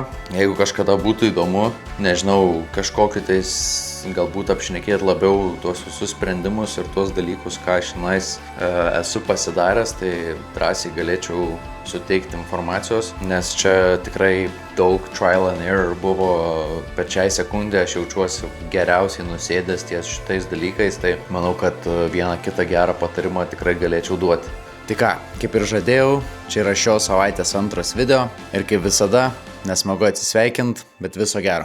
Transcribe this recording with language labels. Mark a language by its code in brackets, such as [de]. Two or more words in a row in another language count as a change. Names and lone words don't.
[lt] Jeigu kažkada būtų įdomu, nežinau, kažkokį tais galbūt apšnekėti labiau tuos visus sprendimus ir tuos dalykus, ką aš esu pasidaręs, tai drąsiai galėčiau suteikti informacijos, nes čia tikrai daug [en] trial and error [lt] buvo. Pačiai sekundė aš jaučiuosi geriausiai nusėdęs ties šitais dalykais, tai manau, kad vieną kitą gerą patarimą tikrai galėčiau duoti. Tai ką, kaip ir žadėjau, čia yra šios savaitės antras video ir kaip visada, nesmagu atsisveikint, bet viso gero.